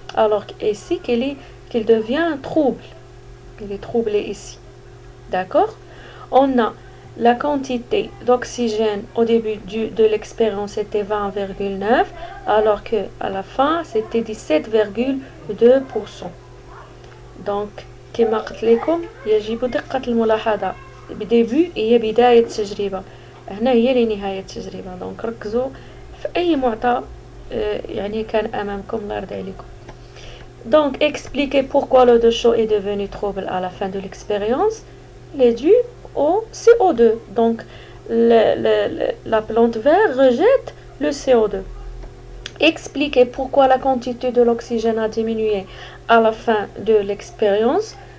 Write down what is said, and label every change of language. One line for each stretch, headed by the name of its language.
French: Alors ici, qu'il devient trouble. Il est troublé ici. D'accord? On a la quantité d'oxygène au début de l'expérience était 20,9, alors que à la fin c'était 17,2%.
Arabic: Donc كما قلت لكم يجب دقة الملاحظة بديبي هي بداية التجربة، هنا هي لنهاية التجربة. دونك ركزوا في أي معطى يعني كان أمامكم، الله يرضي عليكم.
French: Donc expliquez pourquoi l'eau de chaud est devenue trouble à la fin de l'expérience. Il est dû au CO2. Donc la plante verte rejette le CO2. Expliquez pourquoi la quantité de l'oxygène a diminué à la fin de l'expérience.